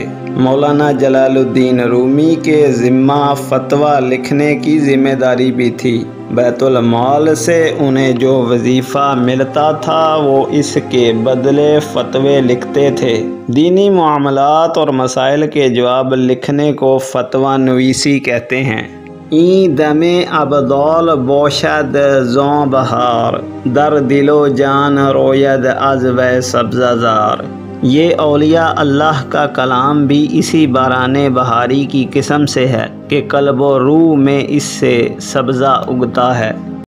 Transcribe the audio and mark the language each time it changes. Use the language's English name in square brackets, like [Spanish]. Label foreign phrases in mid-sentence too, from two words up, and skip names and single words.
[Urdu] مولانا جلال الدین رومی کے ذمہ فتویٰ لکھنے کی ذمہ داری بھی تھی۔ بیت المال سے انہیں جو وظیفہ ملتا تھا وہ اس کے بدلے فتوے لکھتے تھے۔ دینی معاملات اور مسائل کے جواب لکھنے کو فتویٰ نویسی کہتے ہیں۔ [Persian] این دم ابدال باشد زاں بہار، در دل و جان روید از وی سبزہ زار۔ [Urdu] یہ اولیاء اللہ کا کلام بھی اسی باران بہاری کی قسم سے ہے کہ قلب و روح میں اس سے سبزہ اگتا ہے۔